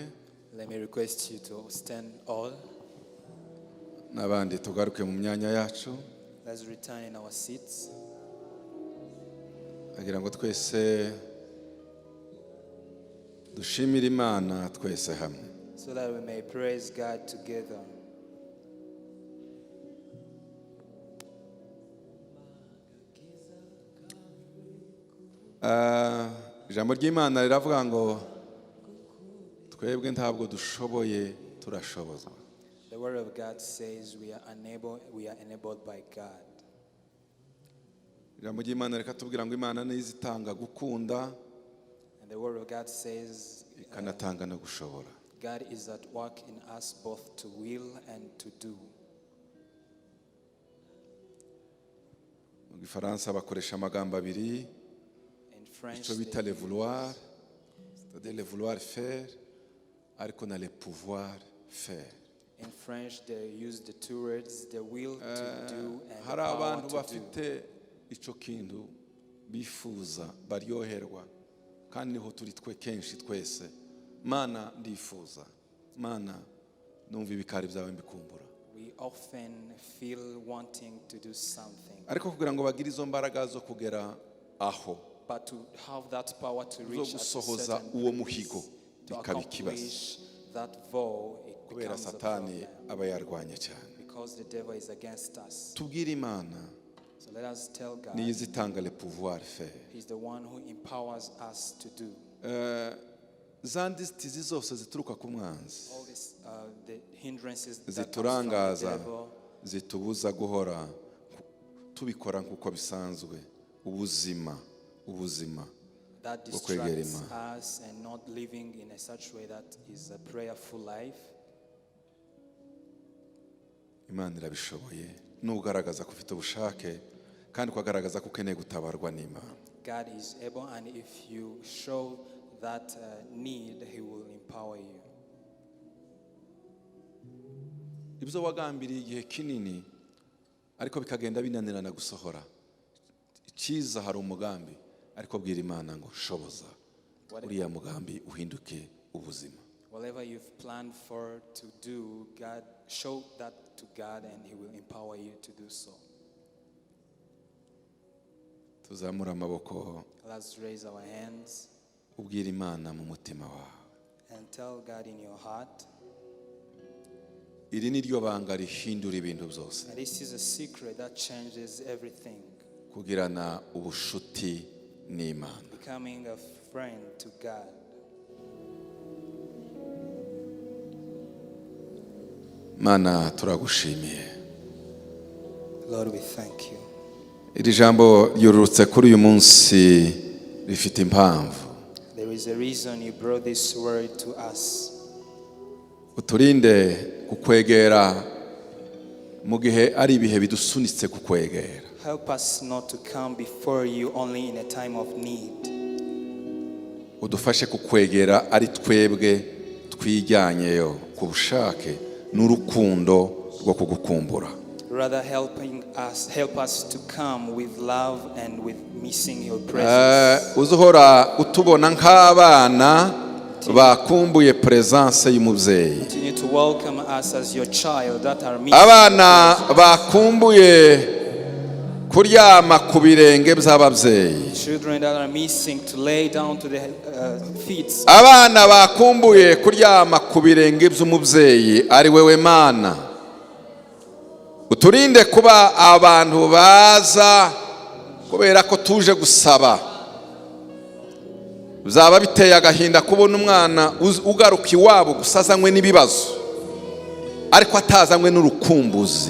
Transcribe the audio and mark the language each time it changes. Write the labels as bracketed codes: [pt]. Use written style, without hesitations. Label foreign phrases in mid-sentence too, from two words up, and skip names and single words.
[en] Let me request you to stand all. [rw] n'abandi tugaruke mu myanya yacu. [en] Let's return in our seats. [rw] Agira ngo twese dushimire Imana twese hamwe. [en] So that we may praise God together. [rw] Ijambo ry'Imana riravuga ngo twebwe ntabwo dushoboye turashobozwa. [en] The word of God says we are enabled by God. [rw] Ijambo ry'Imana rikatubwira ngo Imana nizo itanga gukunda, [en] And the word of God says [rw] ikanatanga no gushobora. [en] God is at work in us both to will and to do. [rw] Mu Gifaransa bakoresha amagambo abiri, [en] In French, [rw] icyo bita [fr] le vouloir, c'est-à-dire le vouloir faire, [rw] ariko na [fr] le pouvoir faire. [en] In French, they use the two words, the will to do and the [rw] Hari [en] power [rw] abantu [en] to do. [rw] bafite ico kintu bifuza baryoherwa kandi niho turi twe kenshi twese. Mana ndifuza, Mana numva ibikari byawe mbikumbura. [en] We often feel wanting to do something, [rw] Ariko kugira ngo bagire izo mbaraga zo kugera aho [en] but to have that power to [rw] zo [en] reach at a [rw] gusohoza [en] certain [rw] uwo [en] place, [rw] muhigo [en] to [rw] bikaba ikibazo [en] accomplish that vow, it [rw] kubera [en] becomes a [rw] satani [en] problem [rw] aba yarwanye cyane. [en] because the devil is against us. [rw] Tubwire Imana [en] So let us tell God, [rw] niyo izitanga [fr] le pouvoir faire. [en] He's the one who empowers us to do. [rw] Za nzitizi zose zituruka ku mwanzi [en] All these the hindrances that comes from the [rw] ziturangaza [en] devil, [rw] zitubuza guhora tubikora nk'uko bisanzwe ubuzima [en] that [rw] bwo kwegera [en] distracts [rw] Imana. [en] us and not living in a such way that is a prayerful life. [rw] Imana irabishoboye nugaragaza ko ufite ubushake kandi ukagaragaza ko ukeneye gutabarwa n'Imana. [en] God is able, and if you show that need, He will empower you. [rw] Ibyo wagambiriye igihe kinini ariko bikagenda binanirana gusohora. Icyiza hari umugambi ariko bwira Imana ngo shoboza uriya mugambi uhinduke ubuzima. [en] Whatever you've planned for to do, God, show that to God and He will empower you to do so. [rw] Tuzamura amaboko [en] Let's raise our hands [rw] ubwira Imana mu mutima wawe. [en] and tell God in your heart. [rw] Iri ni ryo banga rihindura ibintu byose. [en] And this is a secret that changes everything. [rw] Kugirana ubushuti n'Imana. [en] Becoming a friend to God. [rw] Mana turagushimiye. [en] Lord, we thank you. [rw] Iri jambo ryururutse kuri uyu munsi rifite impamvu. [en] There is a reason you brought this word to us. [rw] Uturinde kukwegera mu gihe ari ibihe bidusunitse kukwegera. [en] Help us not to come before you only in a time of need. [rw] Udufashe kukwegera ari twebwe twijyanyeyo ku bushake n'urukundo rwo kugukumbura. [en] Rather help us to come with love and with missing your presence. [rw] Uzuhora utubona nk'abana bakumbuye presence y'umubyeyi. [en] Continue to welcome us as your child that are missing. [rw] Abana bakumbuye kuryama ku birenge by'ababyeyi. [en] Children that are missing to lay down to the feet. [rw] Abana bakumbuye kuryama ku birenge by'umubyeyi ari wewe Mana. Uturinde kuba abantu baza kubera ko tuje gusaba. Bizaba biteye agahinda kubona umwana ugaruka iwabo gusazanywe n'ibibazo ariko atazanywe n'urukumbuzi.